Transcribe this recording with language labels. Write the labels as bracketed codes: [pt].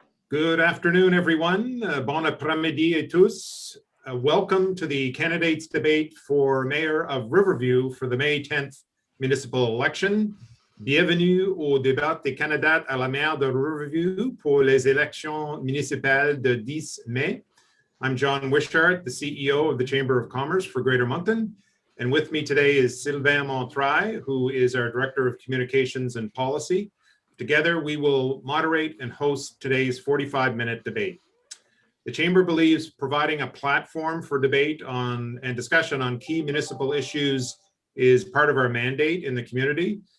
[en] Good afternoon, everyone. [fr] Bon après-midi et tous. [en] Welcome to the candidates debate for Mayor of Riverview for the May 10th municipal election. [fr] Bienvenue au débat des candidats à la maire de Riverview pour les élections municipales de 10 mai. [en] I'm John Wishart, the CEO of the Chamber of Commerce for Greater Moncton. And with me today is Sylvain Montraille, who is our Director of Communications and Policy. Together, we will moderate and host today's 45-minute debate. The Chamber believes providing a platform for debate on and discussion on key municipal issues is part of our mandate in the community.